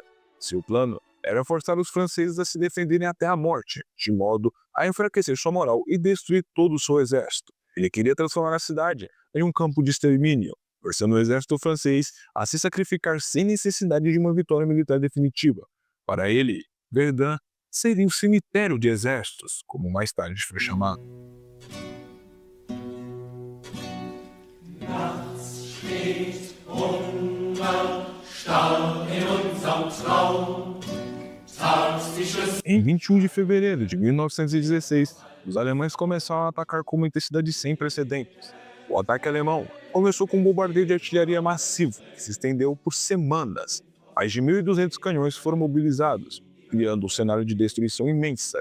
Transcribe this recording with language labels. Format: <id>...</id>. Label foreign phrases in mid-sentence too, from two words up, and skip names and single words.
<pt>Seu plano era forçar os franceses a se defenderem até a morte, de modo a enfraquecer sua moral e destruir todo o seu exército. Ele queria transformar a cidade em um campo de extermínio, forçando o exército francês a se sacrificar sem necessidade de uma vitória militar definitiva. Para ele, Verdun seria um cemitério de exércitos, como mais tarde foi chamado.</pt> <de>Nachts steht Hunger, Stau in unserem Traum.</de> <pt>Em 21 de fevereiro de 1916, os alemães começaram a atacar com uma intensidade sem precedentes. O ataque alemão começou com um bombardeio de artilharia massivo, que se estendeu por semanas. Mais de 1.200 canhões foram mobilizados, criando um cenário de destruição imensa.</pt>